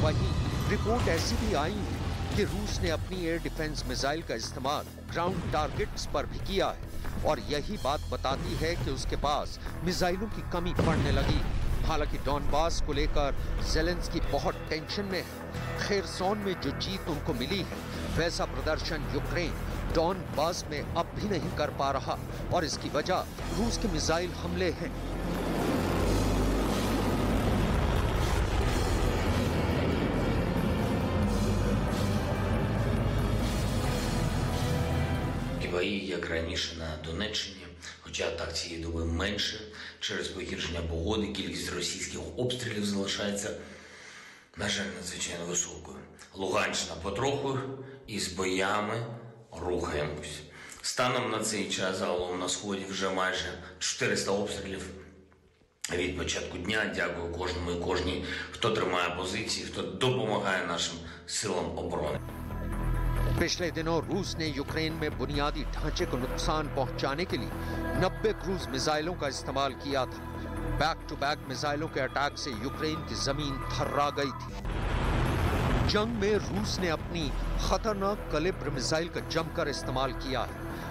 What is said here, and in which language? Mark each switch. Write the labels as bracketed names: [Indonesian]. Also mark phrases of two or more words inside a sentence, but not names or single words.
[Hindi] वहीं रिपोर्ट ऐसी भी आई है कि रूस ने अपनी [English] air defense missile [Hindi] का इस्तेमाल [English] ground targets [Hindi] पर भी किया है, और यही बात बताती है कि उसके पास मिसाइलों की कमी पड़ने लगी। हालांकि डॉनबास को लेकर ज़ेलेंस्की बहुत टेंशन में है। खेरसोन में जो जीत उनको मिली है, वैसा प्रदर्शन यूक्रेन डॉनबास में अब भी नहीं कर पा रहा, और इसकी वजह रूस के मिसाइल हमले हैं। [Ukrainian] Бої, як раніше на Донеччині, хоча так цієї доби менше, через погіршення погоди кількість російських обстрілів залишається, на жаль, надзвичайно високою. Луганщина потроху із боями рухаємось. Станом на цей час загалом на Сході вже майже 400 обстрілів від початку дня. Дякую кожному і кожній, хто тримає позиції, хто допомагає нашим силам оборони. [Hindi] पिछले दिनों रूस ने यूक्रेन में बुनियादी ढांचे को नुकसान पहुंचाने के लिए 90 क्रूज मिसाइलों का इस्तेमाल किया था। [English] back to back [Hindi] मिसाइलों के अटैक से यूक्रेन की जमीन थर्रा गई थी। जंग में रूस ने अपनी खतरनाक कैलिब्र मिसाइल का जमकर इस्तेमाल किया है।